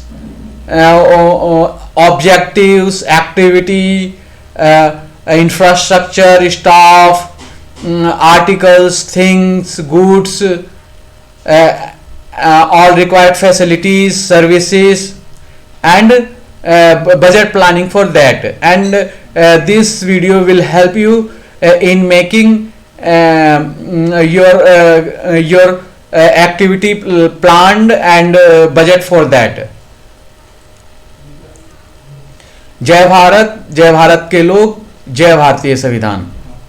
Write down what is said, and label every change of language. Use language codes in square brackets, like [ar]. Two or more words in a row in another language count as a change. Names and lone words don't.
[en] objectives, activity, infrastructure, staff, articles, things, goods, all required facilities, services, and budget planning for that. And this video will help you in making your activity planned and budget for that. [hi] जय भारत, जय भारत के लोग, जय भारतीय संविधान.